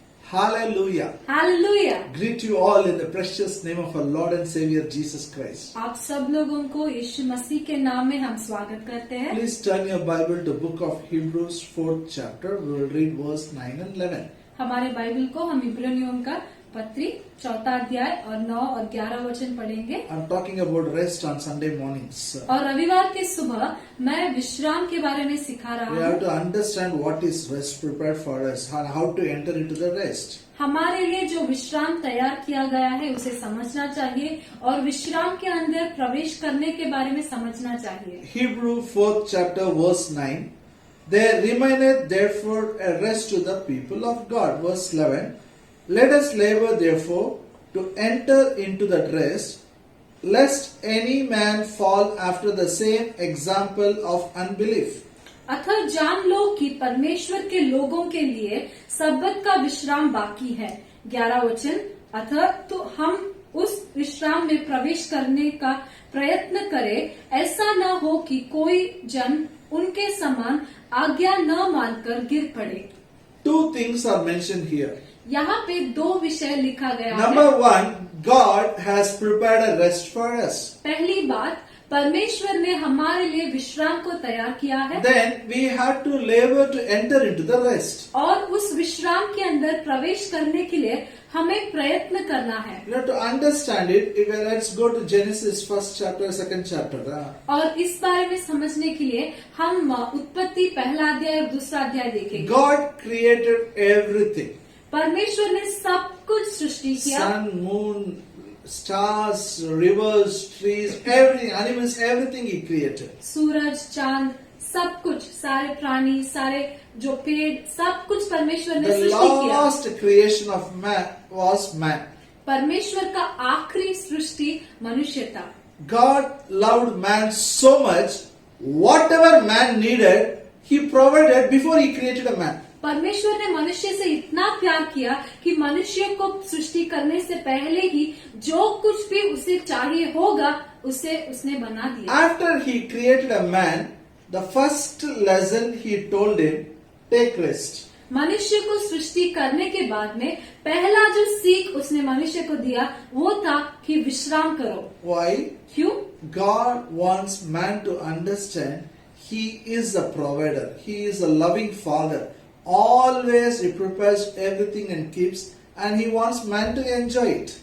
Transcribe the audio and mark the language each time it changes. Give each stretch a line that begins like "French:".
English: Hallelujah. Hallelujah. Greet you all in the precious name of our Lord and Savior Jesus Christ.
Hindi: आप सब लोगों को यीशु मसीह के नाम में हम स्वागत करते हैं।
English: Please turn your Bible to book of Hebrews 4th chapter. We will read verse 9 and 11.
Hindi: हमारे बाइबल को हम इब्रानियों का पत्री 4 अध्याय और 9 और 11 वचन पढ़ेंगे।
English: I'm talking about rest on Sunday mornings.
Hindi: और रविवार के सुबह मैं विश्राम के बारे में सिखा रहा
English: We have
Hindi: हूँ।
English: to understand what is rest prepared for us and how to enter into the rest.
Hindi: हमारे लिए जो विश्राम तैयार किया गया है उसे समझना चाहिए और विश्राम के अंदर प्रवेश करने के बारे में समझना चाहिए।
English: Hebrew 4th chapter verse 9. There remaineth therefore a rest to the people of God. Verse 11. Let us labor therefore to enter into that rest, lest any man fall after the same example of unbelief.
Hindi: अतः जान लो कि परमेश्वर के लोगों के लिए सब्बत का विश्राम बाकी है। 11 वचन, अतः तो हम उस विश्राम में प्रवेश करने का प्रयत्न करें, ऐसा न हो कि कोई जन उनके समान आज्ञा न मानकर गिर पड़े।
English: 2 things are mentioned here.
Hindi: यहाँ पे 2 विषय लिखा गया है।
English: Number 1, God has prepared a rest for us.
Hindi: पहली बात, परमेश्वर ने हमारे लिए विश्राम को तैयार किया है।
English: Then we have to labor to enter into the rest.
Hindi: और उस विश्राम के अंदर प्रवेश करने के लिए हमें प्रयत्न करना है।
English: You have to understand it. Let's go to Genesis 1st chapter, 2nd chapter.
Hindi: और इस बारे में समझने के लिए हम उत्पत्ति 1 अध्याय और 2 अध्याय देखेंगे।
English: God created everything.
Hindi: परमेश्वर ने सब कुछ सृष्टि किया।
English: Sun, moon, stars, rivers, trees, everything, animals, everything He created.
Hindi: सूरज, चांद, सब कुछ, सारे प्राणी, सारे जो पेड़, सब कुछ परमेश्वर ने
English: The
Hindi: सृष्टि किया।
English: last creation of man was man.
Hindi: परमेश्वर का आखिरी सृष्टि मनुष्य था।
English: God loved man so much, whatever man needed, He provided before He created a man.
Hindi: परमेश्वर ने मनुष्य से इतना प्यार किया कि मनुष्य को सृष्टि करने से पहले ही जो कुछ भी उसे चाहिए होगा उसे उसने बना दिया।
English: After He created a man, the first lesson He told him, take rest.
Hindi: मनुष्य को सृष्टि करने के बाद में पहला जो सीख उसने मनुष्य को दिया वो था कि विश्राम करो।
English: Why?
Hindi: क्यों?
English: God wants man to understand He is a provider. He is a loving father. Always He prepares everything and keeps, and He wants man to enjoy it.